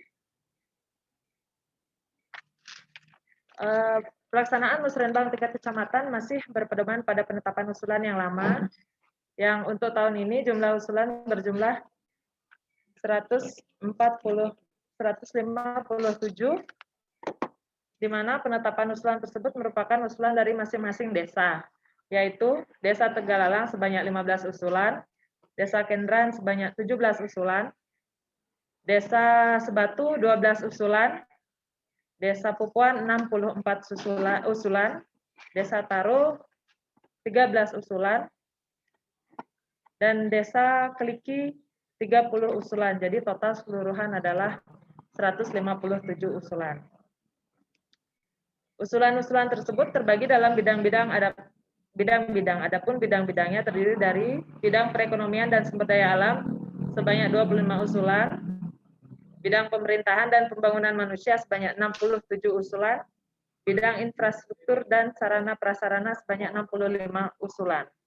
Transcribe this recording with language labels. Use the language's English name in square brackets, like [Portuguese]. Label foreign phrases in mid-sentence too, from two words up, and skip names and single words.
[Indonesian] Pelaksanaan Musrenbang tingkat kecamatan masih berpedoman pada penetapan usulan yang lama, yang untuk tahun ini jumlah usulan berjumlah 157, di mana penetapan usulan tersebut merupakan usulan dari masing-masing desa, yaitu Desa Tegalalang sebanyak 15 usulan, Desa Kendran sebanyak 17 usulan, Desa Sebatu 12 usulan, Desa Pupuan 64 usulan, Desa Taro 13 usulan, dan Desa Keliki 30 usulan. Jadi total keseluruhan adalah 157 usulan. Usulan-usulan tersebut terbagi dalam bidang-bidang, adapun bidang-bidangnya terdiri dari bidang perekonomian dan sumber daya alam sebanyak 25 usulan, bidang pemerintahan dan pembangunan manusia sebanyak 67 usulan, bidang infrastruktur dan sarana prasarana sebanyak 65 usulan.